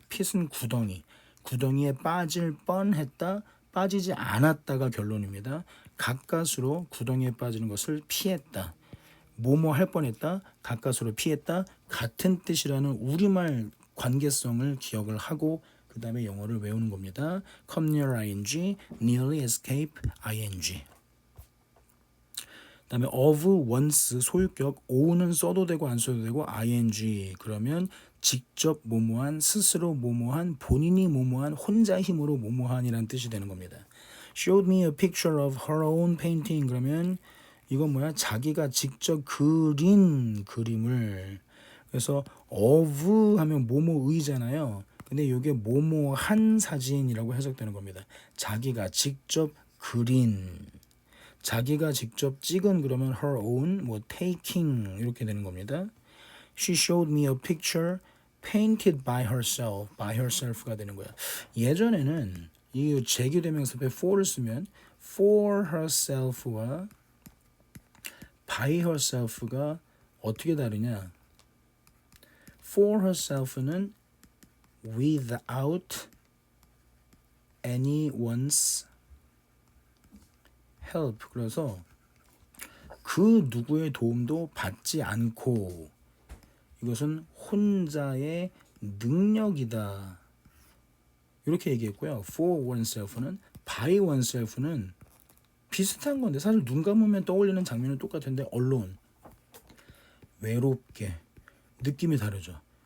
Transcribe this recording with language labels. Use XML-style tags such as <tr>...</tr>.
<ko>pit은 구덩이에 빠질 뻔했다. 빠지지 않았다가 결론입니다. 가까스로 구덩이에 빠지는 것을 피했다. 뭐뭐 할 뻔했다. 가까스로 피했다. 같은 뜻이라는 우리말 관계성을 기억을 하고 그 다음에 영어를 외우는 겁니다.</ko> <en>come near ing, nearly escape ing.</en> <ko>그 다음에 of, once, 소유격, o는 써도 되고 안 써도 되고 ing 그러면 직접 뭐뭐한, 스스로 뭐뭐한, 본인이 뭐뭐한, 혼자 힘으로 뭐뭐한이라는 뜻이 되는 겁니다.</ko> <en>showed me a picture of her own painting</en> <ko>그러면 이건 뭐야? 자기가 직접 그린 그림을. 그래서 of 하면 뭐뭐의잖아요. 근데 이게 뭐뭐한 사진이라고 해석되는 겁니다. 자기가 직접 그린, 자기가 직접 찍은 그러면 her own, taking 이렇게 되는 겁니다.</ko> <en>She showed me a picture painted by herself가 되는 거야.</en> <ko>예전에는 이 제기대명사에 for를 쓰면 for herself와 by herself가 어떻게 다르냐?</ko> <en>for herself는 without anyone's help.</en> <ko>그래서 그 누구의 도움도 받지 않고 이것은 혼자의 능력이다. 이렇게 얘기했고요. for oneself는 by oneself는 비슷한 건데 사실 눈 감으면 떠올리는 장면은 똑같은데 alone 외롭게 느낌이 다르죠.</ko>